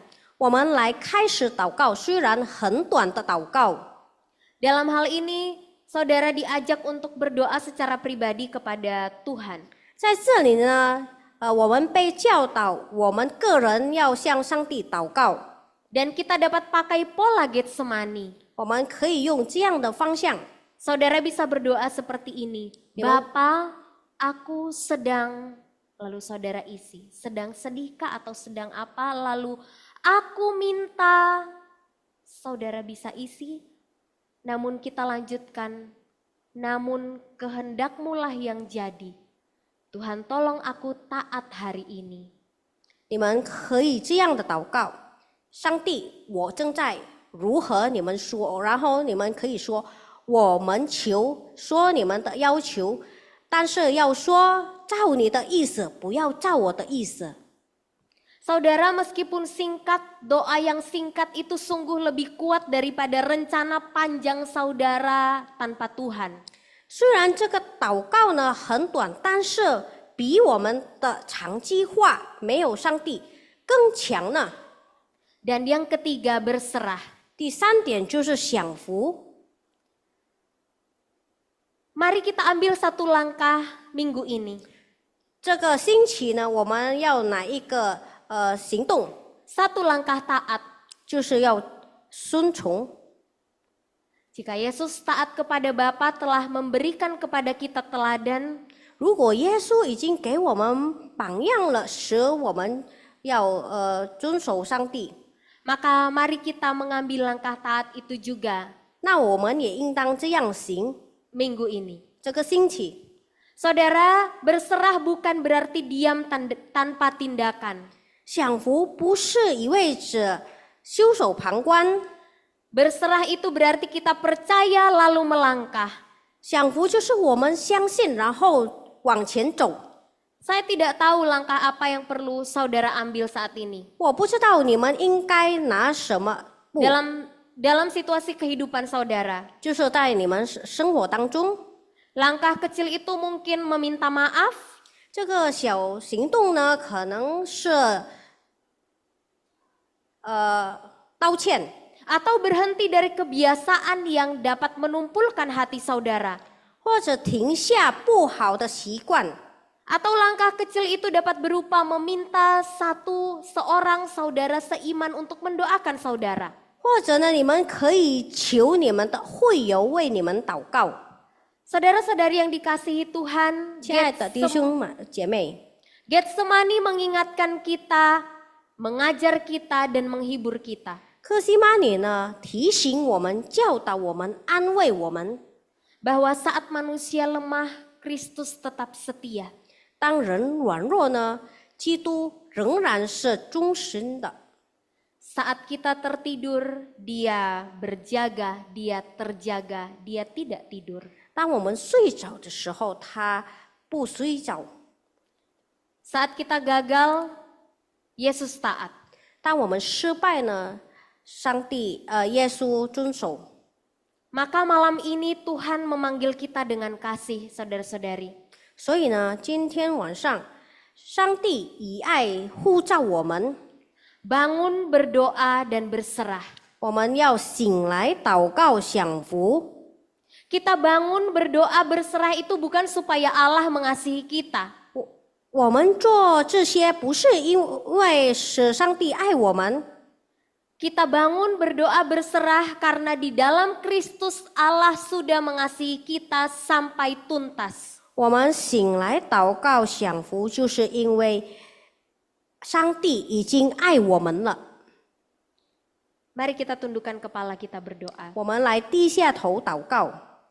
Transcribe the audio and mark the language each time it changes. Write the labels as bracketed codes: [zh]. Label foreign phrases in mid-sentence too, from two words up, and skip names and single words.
[zh] 我们来开始祷告，虽然很短的祷告。 [id] Dalam hal ini, saudara diajak untuk berdoa secara pribadi kepada Tuhan. [zh] 在这里呢，我们被教导，我们个人要向上帝祷告。 [id] Dan kita dapat pakai pola Getsemani. [zh] 我们可以用这样的方向， [id] Saudara bisa berdoa seperti ini. Bapa, aku sedang, lalu saudara isi. Sedang sedihkah atau sedang apa? Lalu aku minta, saudara bisa isi. Namun kita lanjutkan, namun kehendak-Mu lah yang jadi. Tuhan tolong aku taat hari ini. [zh] 你们可以这样的祷告：上帝，我正在如何？你们说，然后你们可以说： 我们求，说你们的要求，但是要说照你的意思，不要照我的意思。 [id] Saudara, meskipun singkat, doa yang singkat itu sungguh lebih kuat daripada rencana panjang saudara tanpa Tuhan. [zh] 虽然这个祷告呢很短，但是比我们的长计划没有上帝更强呢。 [id] Dan yang ketiga, berserah. [zh] 第三点就是享福。 [id] Mari kita ambil satu langkah minggu ini. [zh] 这个星期呢，我们要哪一个行动？ [id] Satu langkah taat. [zh] 就是要顺从。 [id] Jika Yesus taat kepada Bapa telah memberikan kepada kita teladan, [zh] 如果耶稣已经给我们榜样了，使我们要遵守上帝， [id] maka mari kita mengambil langkah taat itu juga [zh] 那我们也应当这样行。 [id] minggu ini. [zh] 这个星期， [id] Saudara, berserah bukan berarti diam tanpa tindakan. [zh] 享福不是意味着袖手旁观， [id] Berserah itu berarti kita percaya lalu melangkah. [zh] 享福就是我们相信，然后往前走。 [id] Saya tidak tahu langkah apa yang perlu saudara ambil saat ini. [zh] 我不知道你们应该拿什么步， [id] Dalam situasi kehidupan saudara. [zh] 就是在你们生活当中， [id] Langkah kecil itu mungkin meminta maaf, [zh] 这个小行动呢，可能是道歉， [id] atau berhenti dari kebiasaan yang dapat menumpulkan hati saudara. [zh] 或者停下不好的习惯， [id] Atau langkah kecil itu dapat berupa meminta seorang saudara seiman untuk mendoakan saudara. [zh] 或者呢，你们可以求你们的会友为你们祷告。 [id] Saudara-saudari yang dikasihi Tuhan, [zh] 亲爱的弟兄姐妹， [id] Getsemani mengingatkan kita, mengajar kita, dan menghibur kita. [zh] 客西马尼呢提醒我们、教导我们、安慰我们， [id] Bahwa saat manusia lemah, Kristus tetap setia. [zh] 当人软弱呢，基督仍然是忠实的。 [id] Saat kita tertidur, dia berjaga, dia terjaga, dia tidak tidur. [zh] 当我们睡着的时候，他不睡着； [id] Saat kita gagal, Yesus taat. [zh] 当我们失败呢，耶稣遵守。 [id] Maka malam ini Tuhan memanggil kita dengan kasih, saudara-saudari. [zh] 所以呢，今天晚上，上帝以爱呼召我们， [id] Bangun, berdoa, dan berserah. [zh] 我们要醒来祷告享福。 [id] Kita bangun, berdoa, berserah itu bukan supaya Allah mengasihi kita. [zh] 我们做这些不是因为使上帝爱我们， [id] Kita bangun, berdoa, berserah karena di dalam Kristus Allah sudah mengasihi kita sampai tuntas. [zh] 我们醒来祷告享福，就是因为上帝已经爱我们了。 [id] Mari kita tundukkan kepala kita berdoa. [zh] 我们来低下头祷告。